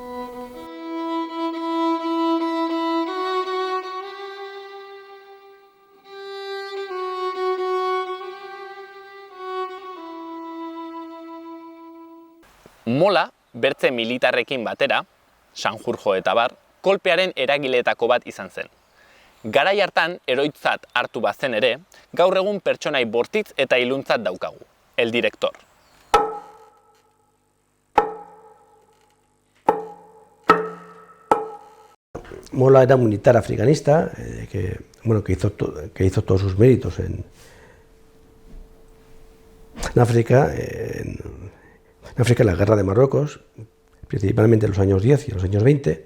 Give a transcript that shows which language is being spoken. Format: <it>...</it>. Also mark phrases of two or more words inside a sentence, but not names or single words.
<eu>Mola, bertze militarrekin batera, Sanjurjo eta bar, kolpearen eragileetako bat izan zen. Garai hartan, eroitzat hartu bazen ere, gaur egun pertsonai bortitz eta iluntzat daukagu,</eu> <es>el director. Mola era un militar africanista que hizo todos sus méritos en África, en la guerra de Marruecos, principalmente en los años 10 y en los años 20.</es>